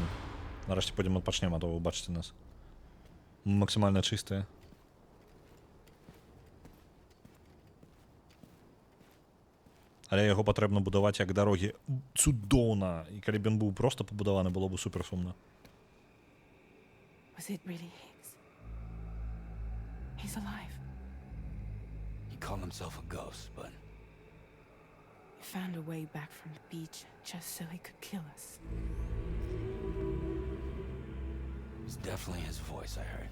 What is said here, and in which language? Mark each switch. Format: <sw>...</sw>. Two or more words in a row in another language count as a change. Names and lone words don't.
<be>Нарэшце пойдзем адпачнем, а то вы бачыце нас. Максімальна чыстыя. Але яго патрэбна будаваць як дарогі цудоўна. І калі б ён быў проста пабудаваны, было б суперсумна.</be> <en>Was it really Higgs? He's alive. He called himself a ghost, but He found a way back from the beach just so he could kill us. it was definitely his voice I heard.</en>